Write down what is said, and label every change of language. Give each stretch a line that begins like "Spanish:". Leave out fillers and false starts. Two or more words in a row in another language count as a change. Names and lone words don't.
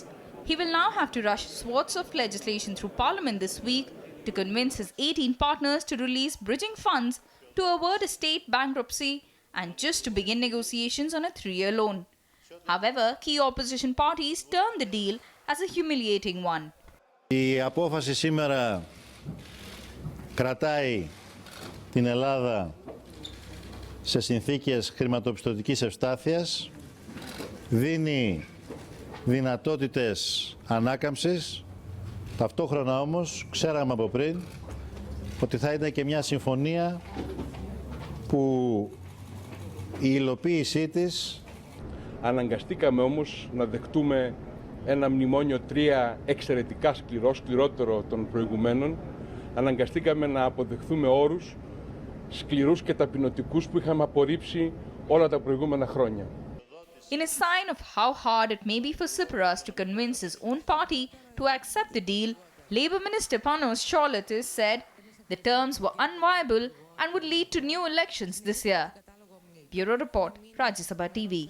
English: He will now have to rush swaths of legislation through Parliament this week to convince his 18 partners to release bridging funds to avert a state bankruptcy and just to begin negotiations on a 3-year loan. However, key opposition parties termed the deal as a humiliating one.
Greek: Η απόφαση σήμερα κρατάει την Ελλάδα σε συνθήκες χρηματοπιστωτικής ευστάθειας, δίνει δυνατότητες ανάκαμψης. Ταυτόχρονα όμως ξέραμε από πριν ότι θα είναι και μια συμφωνία που η υλοποίησή της. Αναγκαστήκαμε όμως να δεχτούμε ένα μνημόνιο 3 εξαιρετικά σκληρό, σκληρότερο των προηγουμένων. Αναγκαστήκαμε να αποδεχθούμε όρους σκληρούς και ταπεινωτικούς που είχαμε απορρίψει όλα τα προηγούμενα χρόνια.
English: In a sign of how hard it may be for Tsipras to convince his own party to accept the deal, Labour Minister Panos Choulatis said the terms were unviable and would lead to new elections this year. Bureau Report, Rajya TV.